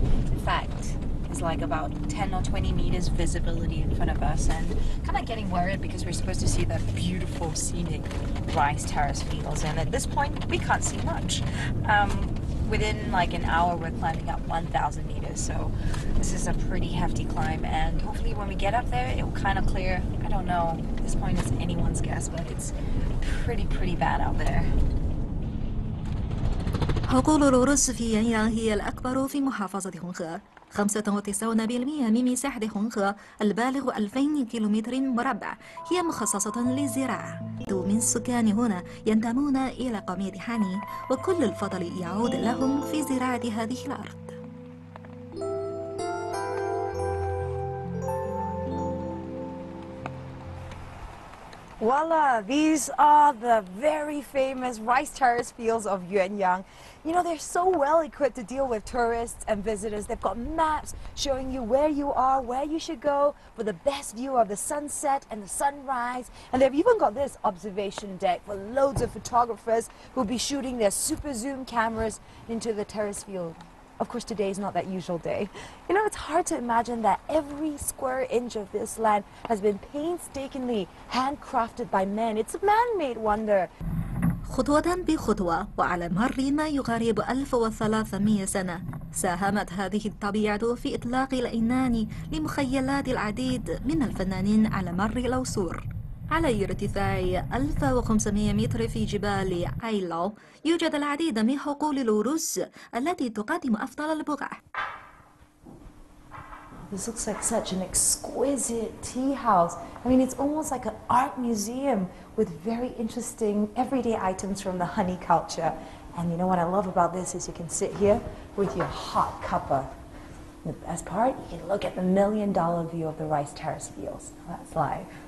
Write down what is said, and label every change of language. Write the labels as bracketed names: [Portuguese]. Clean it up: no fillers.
[English] In fact, it's like about 10 or 20 meters visibility in front of us, and kind of getting worried because we're supposed to see the beautiful scenic rice terrace fields, and at this point we can't see much. Within like an hour we're climbing up 1,000 meters, so this is a pretty hefty climb, and hopefully when we get up there it will kind of clear. I don't know, at this point it's anyone's guess, but it's pretty bad out there. [Arabic] حقول الأرز في يانيان هي الأكبر في محافظة هونغ. 95% من مساحة هونغ البالغ 2000 كيلومتر مربع هي مخصصة للزراعة. من السكان هنا ينتمون إلى قومية خاني، وكل الفضل يعود لهم في زراعة هذه الأرض. [English] Voila, these are the very famous rice terrace fields of Yuanyang. You know, they're so well equipped to deal with tourists and visitors. They've got maps showing you where you are, where you should go for the best view of the sunset and the sunrise. And they've even got this observation deck for loads of photographers who'll be shooting their super zoom cameras into the terrace field. Of course, today is not that usual day. You know, it's hard to imagine that every square inch of this land has been painstakingly handcrafted by men. It's a man-made wonder. [Arabic] خطوة بخطوة وعلى مر ما يقارب 1300 سنة، ساهمت هذه الطبيعة في إطلاق العنان لمخيلات العديد من الفنانين على مر العصور. على ارتفاع 1500 متر في جبال عيلاو يوجد العديد من حقول الأرز التي تقدم أفضل البقع. [English] This looks like such an exquisite tea house. I mean, it's almost like an art museum with very interesting everyday items from the honey culture. And you know what I love about this is you can sit here with your hot cuppa. The best part, you can look at the $1 million view of the rice terrace fields. That's life.